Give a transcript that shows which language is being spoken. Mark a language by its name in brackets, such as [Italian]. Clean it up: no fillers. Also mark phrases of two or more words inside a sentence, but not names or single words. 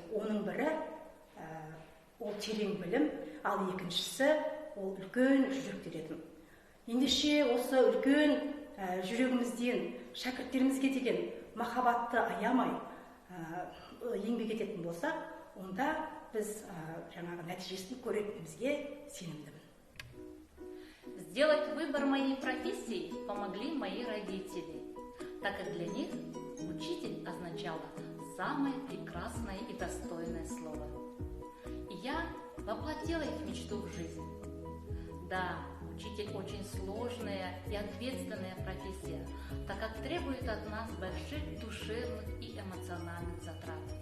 [Kazakh] Оның бірі ол терең білім, ал екіншісі ол үлкен жүрек дедім. Ендеше осы үлкен жүрегімізден шәкірттерімізге деген махаббатты аямай еңбек ететін болсақ, онда біз нәтижесін көретінімізге сенімдімін. [Russian] Сделать выбор моей профессии помогли мои родители, так как для них учитель означало самое прекрасное и достойное слово. И я воплотила их мечту в жизнь. Да, учитель очень сложная и ответственная профессия, так как требует от нас больших душевных и эмоциональных затрат.